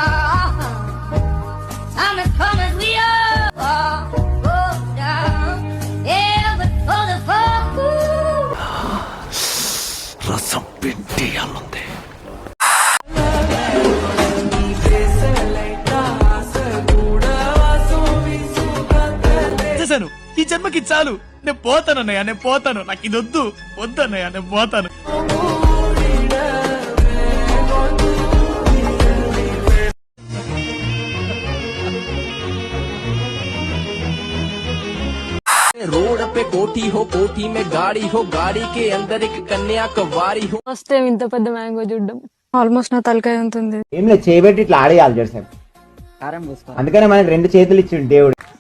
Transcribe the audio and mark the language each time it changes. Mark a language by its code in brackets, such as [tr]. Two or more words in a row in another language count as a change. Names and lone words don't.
[te] రసం పెట్టేయాలంది. ఈ జన్మకి చాలు, నేను పోతాను అన్నయ్య, నేను పోతాను, నాకు ఇది వద్దు వద్దన్నయ్య, నేను పోతాను. [hi] रोड पे कोठी हो, कोठी में गाड़ी हो, गाड़ी के अंदर एक कन्याकुमारी हो. [en] first time [te] ఇంత పెద్ద మ్యాంగో చూడడం ఆల్మోస్ట్ నా తలకాయ ఉంటుంది. ఏం లేదు, చేయబెట్టి ఇట్లా ఆడేయాలి జెర్సన్. అందుకనే మనకి 2 చేతులు ఇచ్చిండు దేవుడు.